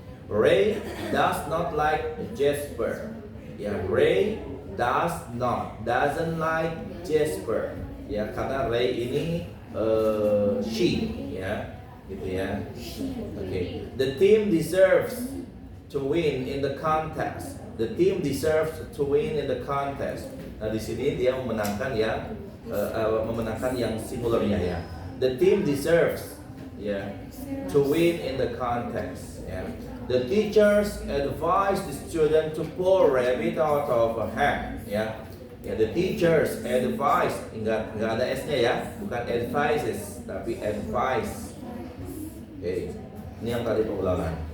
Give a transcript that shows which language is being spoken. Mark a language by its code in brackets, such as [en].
[en] Ray does not like Jasper. Ya, Ray doesn't like Jasper. [id] Ya, karena Ray ini she, ya, gitu ya. Oke. [en] The team deserves to win in the contest. The team deserves to win in the contest. [id] Nah, di sini dia memenangkan yang singularnya ya. [en] The team deserves, ya, to win in the contest. Ya. The teachers advise the student to pull rabbit out of a hat. [id] Ya. Ya, [en] the teachers advise, [id] enggak ada s-nya ya, bukan advises tapi advice. Oke. Ini yang tadi pengulangan.